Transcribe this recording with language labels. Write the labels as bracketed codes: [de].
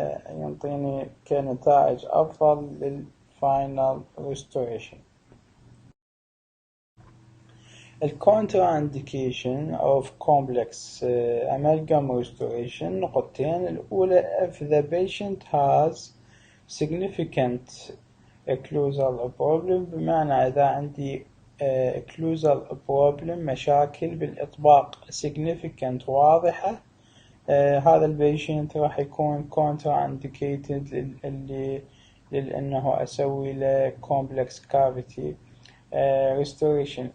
[ar] ينطيني كنتائج أفضل للفاينل restoration. [en] contraindication of complex amalgam restoration [ar] نقطتين. الأولى [en] if the patient has significant occlusal problem، [ar] بمعنى إذا عندي [en] occlusal problem [ar] مشاكل بالإطباق significant واضحة، هذا البيشنت راح يكون contraindicated لأنه أسوي له [en] complex cavity restoration.